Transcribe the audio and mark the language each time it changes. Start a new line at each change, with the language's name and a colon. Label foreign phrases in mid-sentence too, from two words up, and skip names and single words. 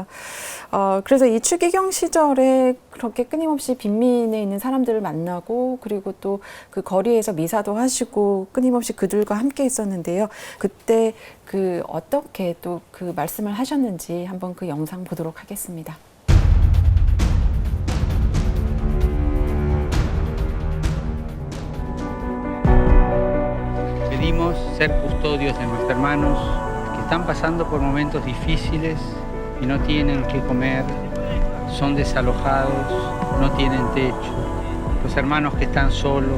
Korean: 그래서 이 추기경 시절에 그렇게 끊임없이 빈민에 있는 사람들을 만나고 그리고 또 그 거리에서 미사도 하시고 끊임없이 그들과 함께 있었는데요. 그때 그 어떻게 또 그 말씀을 하셨는지 한번 그 영상 보도록 하겠습니다.
Spanish: Pedimos ser custodios de nuestros hermanos que están pasando por momentos difíciles y no tienen qué comer, son desalojados, no tienen techo, los hermanos que están solos.